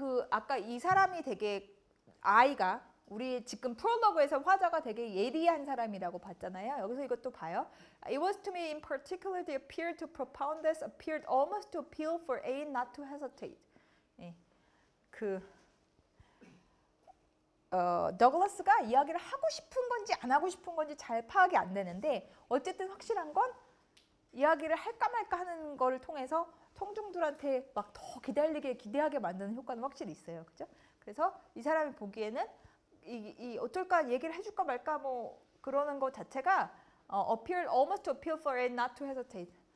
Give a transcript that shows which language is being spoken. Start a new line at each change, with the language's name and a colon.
Korean: 아까 이 사람이 되게 아이가 우리 지금 프롤로그에서 화자가 되게 예리한 사람이라고 봤잖아요. 여기서 이것도 봐요.
English: It was to me in particular they appeared to propound this, appeared almost to appeal for aid not to hesitate.
Korean: 네. 더글라스가 이야기를 하고 싶은 건지 안 하고 싶은 건지 잘 파악이 안 되는데 어쨌든 확실한 건 이야기를 할까 말까 하는 거를 통해서 청중들한테 막 더 기대하게 만드는 효과는 확실히 있어요. 그죠? 그래서 이 사람이 보기에는 이 어떨까 얘기를 해줄까 말까 뭐 그러는 것 자체가
English: appear almost to appeal for it not to hesitate.